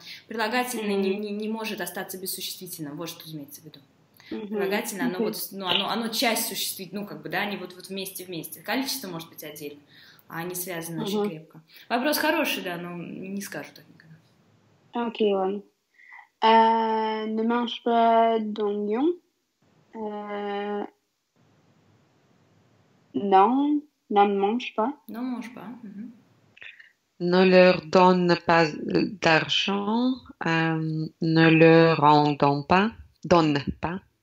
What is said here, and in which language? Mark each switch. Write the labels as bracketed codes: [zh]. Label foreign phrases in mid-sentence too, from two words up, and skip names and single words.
[ru] Прилагательное не может остаться без существительного, вот что имеется в виду. Прилагательное, оно, вот, ну, оно часть существительного, ну, как бы, да, они вот вместе. Количество может быть отдельно, а они связаны очень крепко. Вопрос хороший, да, но не скажу так никогда. Окей, ладно. [fr] Ne mange pas d'oignon. Non, ne mange pas. Non, mange pas. Ne leur donne pas d'argent. Ne leur en donne pas. Donne pas.